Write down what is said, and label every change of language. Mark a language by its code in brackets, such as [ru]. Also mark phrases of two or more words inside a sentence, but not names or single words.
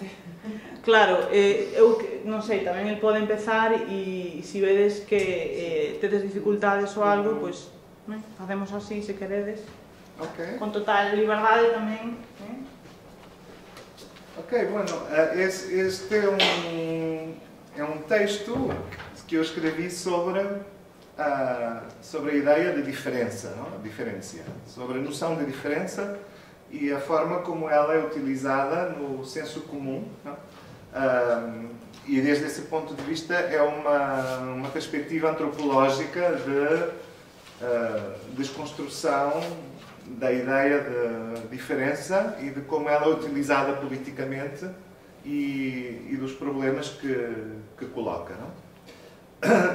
[gl] Claro, eu non sei, tamén el pode empezar e se vedes que tedes dificultades ou algo, pois facemos así, se queredes. Okay. Con total liberdade tamén. [pt] Ok, bueno, este é um texto que eu escrevi sobre a ideia de diferença, não? A diferença, sobre a noção de diferença e a forma como ela é utilizada no senso comum, não? E desde esse ponto de vista é uma perspectiva antropológica de desconstrução da ideia de diferença e de como ela é utilizada politicamente e dos problemas que coloca, não?